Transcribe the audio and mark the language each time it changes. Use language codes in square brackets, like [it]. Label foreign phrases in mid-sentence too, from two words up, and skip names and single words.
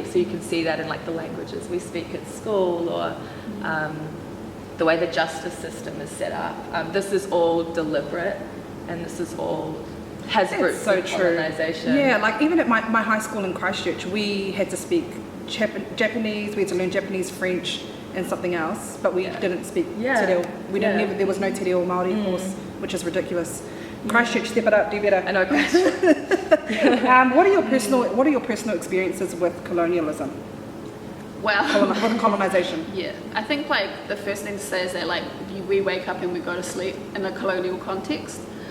[en] So you can see that in the languages we speak at school, or the way the justice system is set up. This is all deliberate, and this is all has roots in colonisation. Yeah, even at my high school in Christchurch, we had to speak Japanese, we had to learn Japanese, French, and something else, but we didn't speak te reo. There was no te reo Māori course, which is ridiculous. Christchurch, step it up, do better. I know, Christchurch. What are your personal experiences with colonialism? Well, with colonisation. Yeah, I think the first thing to say is that we wake up and we go to sleep in a colonial context.